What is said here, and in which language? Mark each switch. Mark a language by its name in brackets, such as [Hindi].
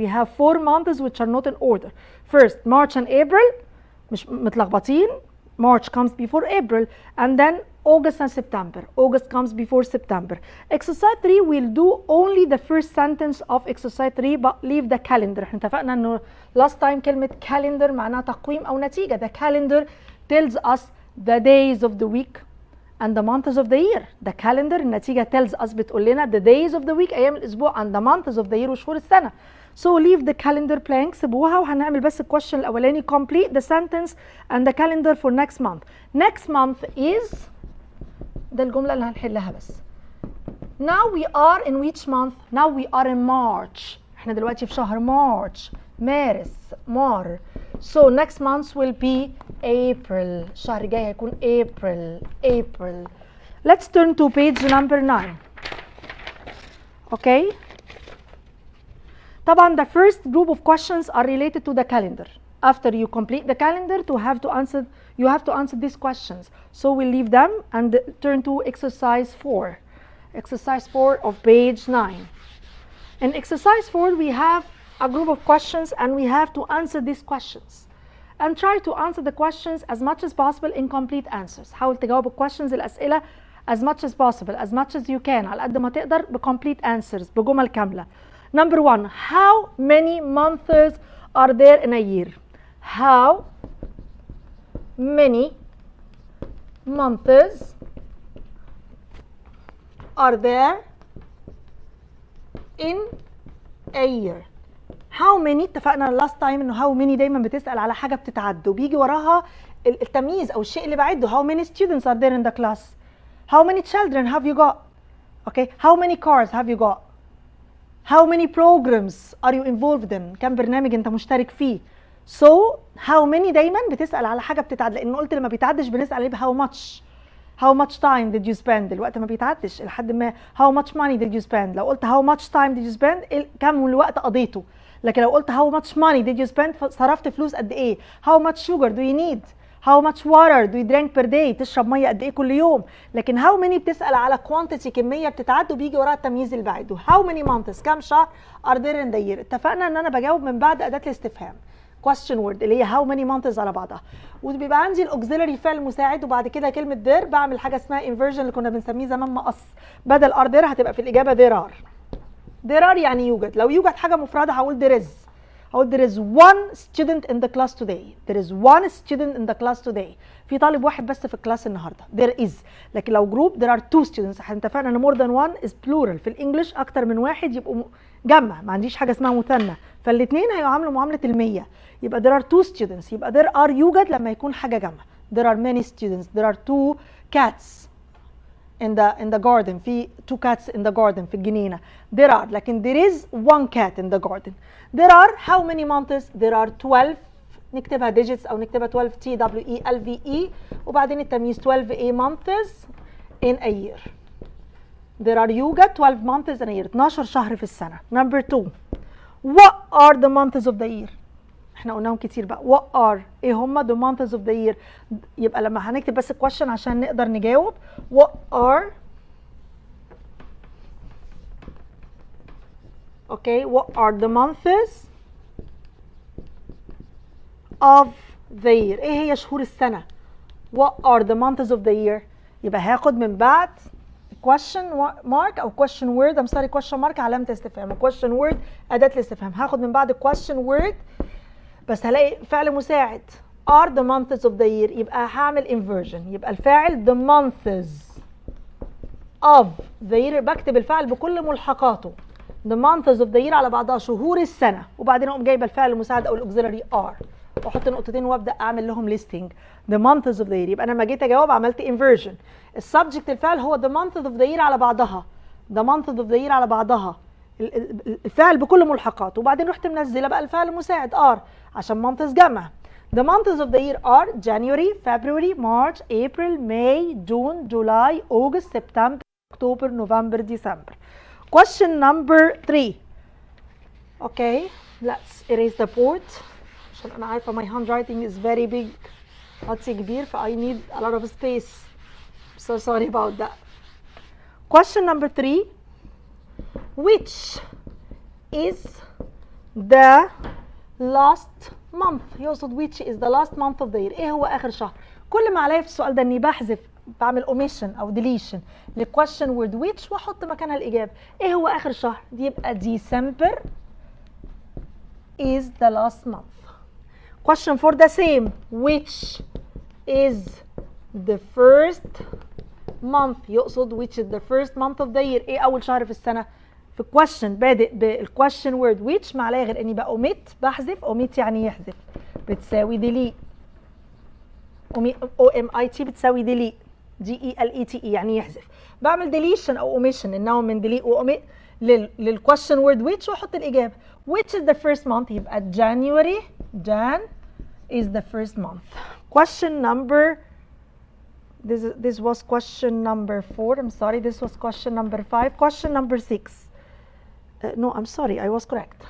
[English] We have 4 months which are not in order. First, March and April, [Arabic] مش متلخبطين. [English] March comes before April, and then August and September. August comes before September. Exercise 3 we'll do only the first sentence of exercise 3 but leave the calendar. [Arabic] احنا اتفقنا انه [English] last time [Arabic] كلمة calendar معناها تقويم او نتيجة. [English] The calendar tells us the days of the week and the months of the year. The calendar النتيجة tells us [Arabic] بتقول لنا [English] the days of the week [Arabic] أيام الأسبوع [English] and the months of the year [Arabic] وشهور السنة. [English] So leave the calendar blank [Arabic] سيبوها وهنعمل بس الquestion الأولاني [English] complete the sentence and the calendar for next month. Next month is [Arabic] ده الجملة اللي هنحلها بس. [English] Now we are in which month? Now we are in March. [Arabic] احنا دلوقتي في شهر مارش. مارس. مار. [English] So next month will be April. [Arabic] الشهر الجاي هيكون April. [English] Let's turn to page number 9. Okay. [Arabic] طبعا [English] the first group of questions are related to the calendar. After you complete the calendar you have to answer these questions. So we'll leave them and turn to exercise 4. Exercise 4 of page 9. In exercise 4 we have a group of questions and we have to answer these questions. And try to answer the questions as much as possible in complete answers. [Arabic] حاول تجاوب questions الأسئلة [English] as much as possible, as much as you can، [Arabic] على قد ما تقدر [English] ب complete answers، [Arabic] بجمل كاملة. [English] Number 1, how many months are there in a year? How many months are there in a year? How many، [Arabic] اتفقنا [English] last time [Arabic] انه [English] how many [Arabic] دايما بتسأل على حاجة بتتعد وبيجي وراها التمييز او الشيء اللي بعده. [English] How many students are there in the class? How many children have you got? Okay, how many cars have you got? How many programs are you involved in? [Arabic] كم برنامج انت مشترك فيه؟ [English] So how many [Arabic] دايما بتسأل على حاجة بتتعد، لان قلت لما بيتعدش بنسأل عليه [English] how much. How much time did you spend؟ [Arabic] الوقت ما بيتعدش لحد ما. [English] How much money did you spend؟ لو قلت how much time did you spend [Arabic] كم الوقت قضيته. لكن لو قلت [English] how much money did you spend [Arabic] صرفت فلوس قد ايه. [English] How much sugar do you need؟ How much water do you drink per day؟ [Arabic] تشرب ميه قد ايه كل يوم. لكن [English] how many [Arabic] بتسأل على quantity، كمية بتتعد وبيجي وراها التمييز اللي بعده. [English] How many months، [Arabic] كم شهر [English] are there in the year؟ [Arabic] اتفقنا ان انا بجاوب من بعد أداة الاستفهام question word اللي هي [English] how many months [Arabic] على بعضها، وبيبقى عندي الاوكسيلري فعل مساعد وبعد كده كلمة there. بعمل حاجة اسمها inversion اللي كنا بنسميه زمان مقص، بدل [English] are there [Arabic] هتبقى في الإجابة [English] there are. [Arabic] there are يعني يوجد. لو يوجد حاجة مفردة هقول [English] there is. هقول there is one student in the class today. there is one student in the class today. [Arabic] في طالب واحد بس في الكلاس النهارده. [English] there is. [Arabic] لكن لو جروب [English] there are two students. [Arabic] احنا اتفقنا ان [English] more than one is plural. في الانجليش [Arabic] اكتر من واحد يبقوا جمع، ما عنديش حاجة اسمها مثنى، فالاثنين هيعاملوا معاملة المية. [English] يبقى there are two students. [Arabic] يبقى [English] there are [Arabic] يوجد لما يكون حاجة جمع. [English] there are many students. there are two cats in the garden. [Arabic] في [English] two cats in the garden [Arabic] في الجنينة. [English] there are. لكن there is one cat in the garden. there are how many months؟ there are 12. [Arabic] نكتبها digits أو نكتبها [English] 12 TWELVE [Arabic] وبعدين التمييز [English] 12 months in a year. there are يوجد 12 months in a year، [Arabic] 12 شهر في السنة. [English] number 2, what are the months of the year؟ [Arabic] احنا قلناهم كتير بقى. [English] what are، [Arabic] ايه هما [English] the months of the year؟ [Arabic] يبقى لما هنكتب بس question عشان نقدر نجاوب. [English] what are okay what are the months of the year؟ [Arabic] ايه هي شهور السنة؟ [English] what are the months of the year؟ [Arabic] يبقى هاخد من بعد [English] question mark او question word. I'm sorry question mark [Arabic] علامة استفهام، [English] question word [Arabic] أداة الاستفهام. هاخد من بعد [English] question word [Arabic] بس هلاقي فعل مساعد [English] are the months of the year، [Arabic] يبقى هعمل [English] inversion. [Arabic] يبقى الفاعل [English] the months of the year، [Arabic] بكتب الفعل بكل ملحقاته. [English] the months of the year [Arabic] على بعضها شهور السنة، وبعدين اقوم جايبه الفعل المساعد او الاوكسيلري are واحط نقطتين وابدا اعمل لهم listing [English] the months of the year. [Arabic] يبقى انا لما جيت اجاوب عملت inversion. السبجكت الفعل هو [English] the months of the year [Arabic] على بعضها. [English] the months of the year [Arabic] على بعضها الفعل بكل ملحقاته، وبعدين رحت منزله بقى الفعل المساعد are عشان months جمع. [English] the months of the year are January, February, March, April, May, June, July, August, September, October, November, December. question number 3. okay let's erase the board [Arabic] عشان انا عارفه [English] my handwriting is very big، [Arabic] خطي كبير [English] ف I need a lot of space. so sorry about that. question number 3, which is the last month؟ [Arabic] يقصد [English] which is the last month of the year، [Arabic] ايه هو اخر شهر. كل ما عليا في السؤال ده اني بحذف، بعمل omission او deletion للquestion word which واحط مكانها الاجابه. ايه هو اخر شهر؟ دي يبقى [English] December is the last month. question for the same، which is the first month؟ [Arabic] يقصد [English] which is the first month of the year، [Arabic] ايه اول شهر في السنه. في question بادئ بالquestion word which ما عليا غير اني omit، بحذف. omit يعني يحذف، بتساوي delete. omit بتساوي delete، delete يعني يحذف. بعمل deletion او omission، النوم من delete وomit للquestion word which واحط الاجابه. [English] which is the first month؟ [Arabic] يبقى [English] January. Jan is the first month. question number this was question number 4. I'm sorry, this was question number 5. question number 6. No, I'm sorry, I was correct.